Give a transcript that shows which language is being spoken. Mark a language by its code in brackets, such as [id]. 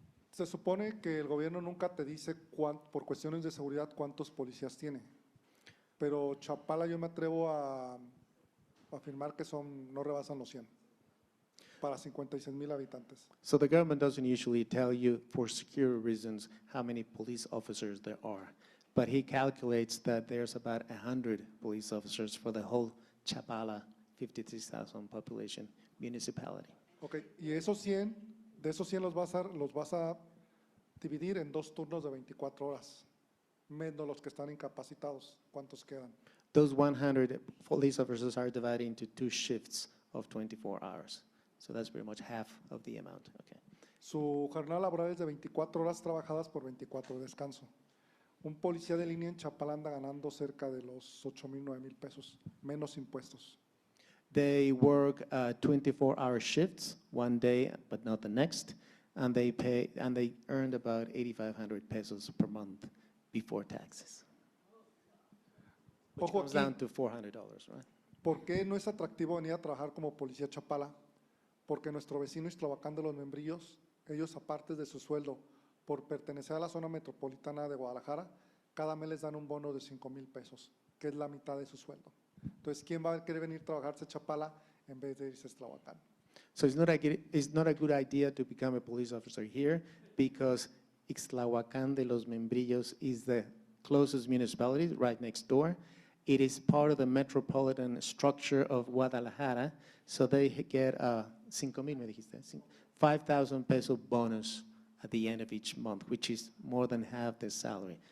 [es] Se supone que el gobierno nunca te dice por cuestiones de seguridad cuántos policías tiene, pero Chapala yo me atrevo a afirmar que no rebasan los 100. Para 56,000 habitantes. [en] So the government doesn't usually tell you for security reasons how many police officers there are, but he calculates that there's about 100 police officers for the whole Chapala 56,000 population municipality. [es] Okay, y de esos 100 los vas a dividir en 2 turnos de 24 horas, menos los que están incapacitados. ¿Cuántos quedan? [en] Those 100 police officers are divided into 2 shifts of 24 hours. So that's pretty much half of the amount. Okay. [es] Su jornada laboral es de 24 horas trabajadas por 24 de descanso. Un policía de línea en Chapala anda ganando cerca de los 8,000, 9,000 pesos, menos impuestos. [en] They work 24-hour shifts, one day but not the next, and they earned about 8,500 pesos per month before taxes. Which comes down to $400, right? [es] ¿Por qué no es atractivo venir a trabajar como policía Chapala? Porque nuestro vecino Ixtlahuacán de los Membrillos, ellos aparte de su sueldo, por pertenecer a la zona metropolitana de Guadalajara, cada mes les dan un bono de 5,000 pesos, que es la mitad de su sueldo. Entonces, ¿quién va a querer venir a trabajarse a Chapala en vez de irse a Ixtlahuacán? [en] So it's not a good idea to become a police officer here because Ixtlahuacán de los Membrillos is the closest municipality right next door. It is part of the metropolitan structure of Guadalajara, so they get 5,000, [es] me dijiste, [en] 5,000 peso bonus at the end of each month, which is more than half their salary.